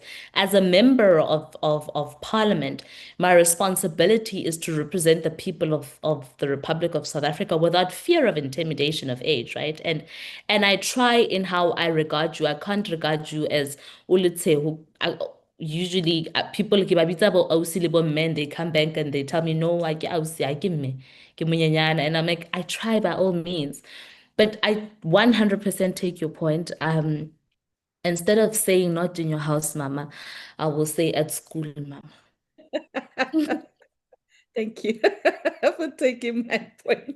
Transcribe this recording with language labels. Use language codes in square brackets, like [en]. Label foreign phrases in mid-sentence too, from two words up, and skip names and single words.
[en] As a member of parliament, my responsibility is to represent the people of the Republic of South Africa without fear of intimidation of age, right? And I try in how I regard you. I can't regard you as Ulitse, usually people [st] ke ba bitsa bo ausi le bo men, [en] they come back and they tell me, no, I ke ausi, I give me, [st] ke monyenyana. [en] And I'm like, I try by all means. But I 100% take your point. Instead of saying not in your house, mama, I will say at school, mama. Thank you for taking my point.